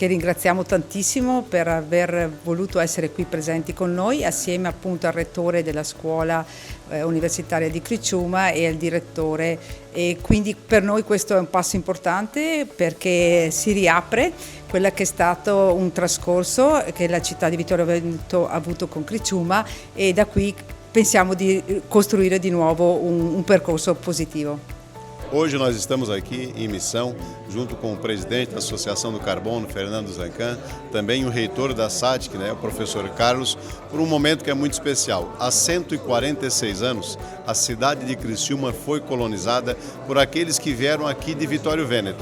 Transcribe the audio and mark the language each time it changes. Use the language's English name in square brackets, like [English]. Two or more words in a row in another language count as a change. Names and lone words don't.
[Italian] ringraziamo tantissimo per aver voluto essere qui presenti con noi, assieme appunto al rettore della scuola universitaria di Criciúma e al direttore, e quindi per noi questo è un passo importante perché si riapre quella che è stato un trascorso che la città di Vittorio Veneto ha avuto con Criciúma, e da qui pensiamo di costruire di nuovo un percorso positivo. [Portuguese] Hoje nós estamos aqui em missão, junto com o presidente da Associação do Carbono, Fernando Zancan, também o reitor da SATIC, o professor Carlos, por um momento que é muito especial. Há 146 anos, a cidade de Criciúma foi colonizada por aqueles que vieram aqui de Vittorio Veneto.